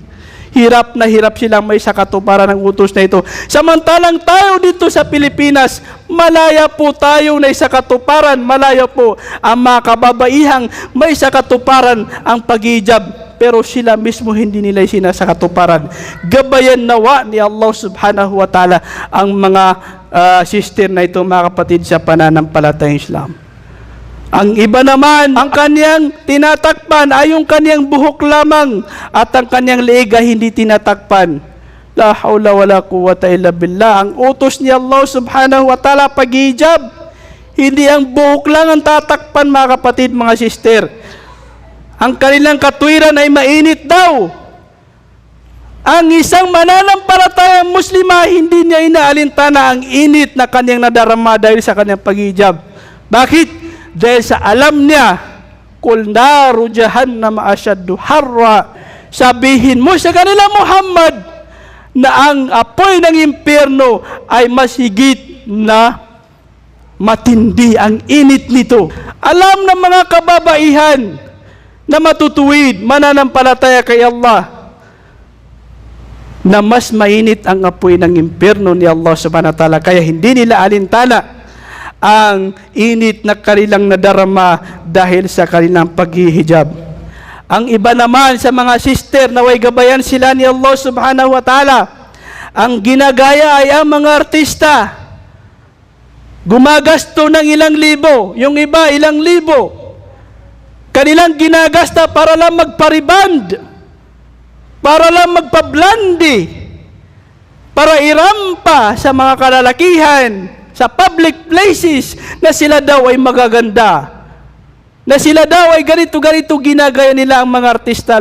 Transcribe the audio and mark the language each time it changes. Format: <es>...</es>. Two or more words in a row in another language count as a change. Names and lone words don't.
<tl>Hirap na hirap silang may sakatuparan ng utos na ito. Samantalang tayo dito sa Pilipinas, malaya po tayo na isakatuparan, malaya po ang mga kababaihang may sakatuparan ang paghijab. Pero sila mismo hindi nila sinasakatuparan. Gabayan nawa ni Allah</tl> <ar>سبحانه وتعالى</ar> <tl>ang mga sister na ito, mga kapatid, sa pananampalatayang Islam. Ang iba naman, ang kanyang tinatakpan ay yung kanyang buhok lamang at ang kanyang leeg ay hindi tinatakpan.</tl> <ar>لا حول ولا قوة إلا بالله.</ar> <tl>Ang utos ni Allah</tl> <ar>سبحانه وتعالى</ar> <tl>paghijab, hindi ang buhok lang ang tatakpan, mga kapatid, mga sister. Ang kanilang katwiran ay mainit daw. Ang isang mananampalatayang Muslima, hindi niya inaalintana ang init na kanyang nadarama dahil sa kanyang paghijab. Bakit? Dahil sa alam niya,</tl> <ar>قل نار جهنم أشد حرا.</ar> <tl>Sabihin mo sa kanila, Muhammad, na ang apoy ng impyerno ay mas higit na matindi ang init nito. Alam ng mga kababaihan na matutuwid, mananampalataya kay Allah, na mas mainit ang apoy ng impyerno ni Allah</tl> <ar>سبحانه وتعالى,</ar> <tl>kaya hindi nila alintana ang init na kanilang nadarama dahil sa kanilang paghihijab. Ang iba naman sa mga sister na way gabayan sila ni Allah</tl> <ar>سبحانه وتعالى,</ar> <tl>ang ginagaya ay ang mga artista. Gumagasto ng ilang libo, yung iba ilang libo. Kanilang ginagasta para lang magpariband, para lang magpablandi, para irampa sa mga kalalakihan, sa</tl> <en>public places,</en> <tl>na sila daw ay magaganda, na sila daw ay ganito-ganito ginagaya nila ang mga artista.</tl>